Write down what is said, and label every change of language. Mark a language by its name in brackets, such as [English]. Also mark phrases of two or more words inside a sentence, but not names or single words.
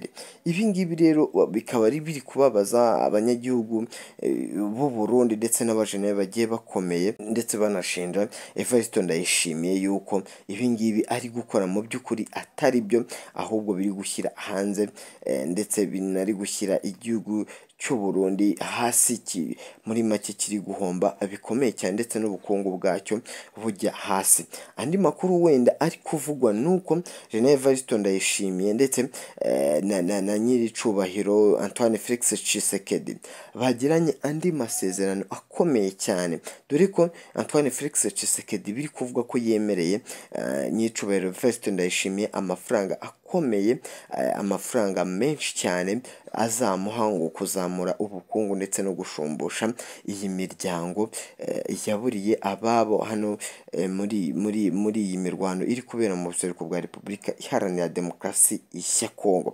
[Kinyarwanda] Ibi ngibi rero bikaba biri kubabaza abanyagihugu b'u Burundi ndetse n'abajenerali bagiye bakomeye, ndetse banashinja Evariste Ndayishimiye yuko ibi ngibi ari gukora mu by'ukuri atari byo, ahubwo biri gushyira hanze ndetse binari gushyira igihugu cy'u Burundi hasi, muri make kiri guhomba bikomeye cyane, ndetse n'ubukungu bwacyo bujya hasi. Andi makuru wenda ari kuvugwa nuko General Evariste Ndayishimiye ndetse na nyiricubahiro Antoine Felix Tshisekedi bagiranye andi masezerano akomeye cyane, dore ko Antoine Felix Tshisekedi biri kuvuga ko yemereye nyiricubahiro Evariste Ndayishimiye amafaranga akomeye, amafaranga menshi cyane azamuha ngo kuzamura ubukungu ndetse no gushumbusha iyi miryango yaburiye ababo hano muri iyi mirwano iri kubera mu buseruko bwa Repubulika Iharanira Demokarasi ya Kongo.